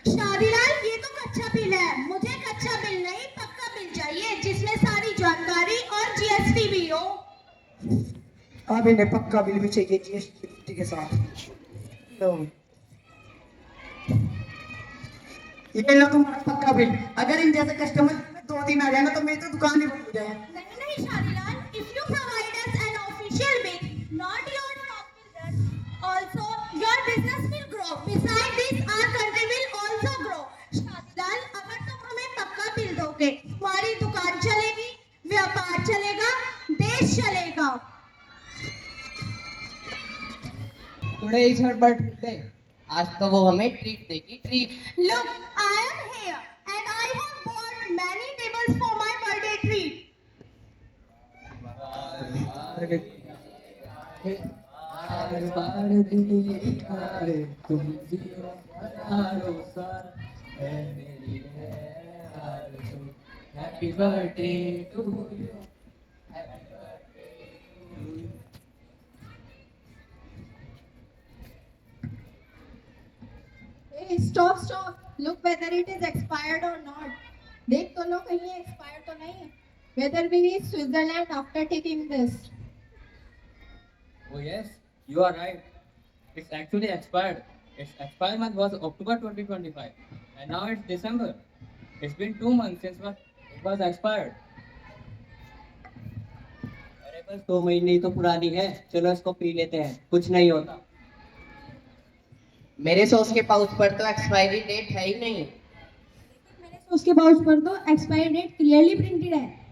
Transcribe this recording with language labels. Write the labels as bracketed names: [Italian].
[Hindi] शादीलाल ये तो कच्चा बिल है, मुझे कच्चा बिल नहीं पक्का बिल चाहिए जिसमें सारी जानकारी और जीएसटी भी हो। अब इन्हें पक्का बिल भी चाहिए जीएसटी के साथ। लो ये लो तुम्हारा पक्का बिल। अगर इन जैसे कस्टमर 2 दिन आ जाए ना तो मेरी तो दुकान ही बंद हो जाए। नहीं नहीं [English] Shadilal, if you provide us an official bill, not your shop will run. Also, your business will grow. Besides this, our country will also grow. [Hindi] Shadilal, अगर तुम हमें पक्का बिल दोगे, हमारी दुकान चलेगी, व्यापार चलेगा, देश चलेगा। [English] Today is her birthday. [Hindi] आज तो वो हमें ट्रीट देगी, treat. [English] Look, I am here and I have bought many tables for my birthday treat. Happy birthday to you. Hey, stop, stop. Look whether it is expired or not. [Hindi] देख तो लो कहीं expired तो नहीं है. [English] Whether we reach Switzerland after taking this. Oh yes, you are right. It's actually expired. Its expired month was October 2025, and now it's December. It's been 2 months since it was expired. [Hindi] अरे बस 2 महीने ही तो पुरानी है, चलो इसको P लेते हैं, कुछ नहीं होता। मेरे सॉस के पाउच पर तो एक्सपायरी डेट है ही नहीं। मेरे सॉस के पाउच पर तो एक्सपायरी डेट क्लियरली प्रिंटेड है।